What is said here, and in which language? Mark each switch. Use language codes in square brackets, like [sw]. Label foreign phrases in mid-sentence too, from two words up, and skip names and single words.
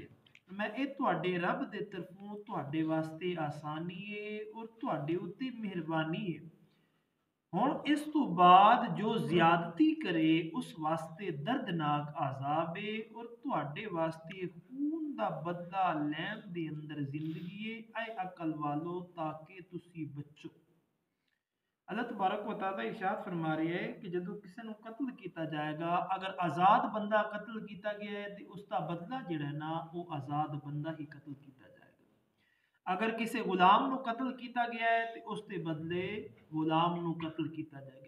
[pa] ਮੈਂ ਯੇ ਤੁਹਾਡੇ ਰੱਬ ਦੇ ਤਰਫ਼ੋਂ ਤੁਹਾਡੇ ਵਾਸਤੇ ਆਸਾਨੀ ਹੈ ਔਰ ਤੁਹਾਡੇ ਉੱਤੇ ਮਿਹਰਬਾਨੀ ਹੈ। ਹੁਣ ਇਸ ਤੋ ਬਾਦ ਜੋ ਜ਼ਿਆਦਤੀ ਕਰੇ ਉਸ ਵਾਸਤੇ ਦਰਦਨਾਕ ਅਜ਼ਾਬ ਹੈ ਔਰ ਤੁਹਾਡੇ ਵਾਸਤੇ ਖ਼ੂਨ ਦਾ ਬਦਲਾ ਲੈਣ ਦੇ ਅੰਦਰ ਜ਼ਿੰਦਗੀ ਹੈ। ਐ ਅਕਲ ਵਾਲੋ ਤਾਕਿ ਤੁਸੀ ਬਚੋ। [ur] الله تبارک و تعالیٰ ارشاد فرما رہے ہیں کہ [pa] ਜਦੋਂ ਕਿਸੀ ਨੂੰ ਕਤਲ ਕੀਤਾ ਜਾਏਗਾ, ਅਗਰ ਆਜ਼ਾਦ ਬੰਦਾ ਕਤਲ ਕੀਤਾ ਗਿਆ ਹੈ ਤੋ ਉਸਕਾ ਬਦਲਾ ਜਿਹੜਾ ਨਾ ਵੋ ਆਜ਼ਾਦ ਬੰਦਾ ਹੀ ਕਤਲ ਕੀਤਾ ਜਾਏਗਾ। ਅਗਰ ਕਿਸੀ ਗ਼ੁਲਾਮ ਨੂੰ ਕਤਲ ਕੀਤਾ ਗਿਆ ਹੈ ਤੋ ਉਸਕੇ ਬਦਲੇ ਗ਼ੁਲਾਮ ਨੂੰ ਕਤਲ ਕੀਤਾ ਜਾਏਗਾ।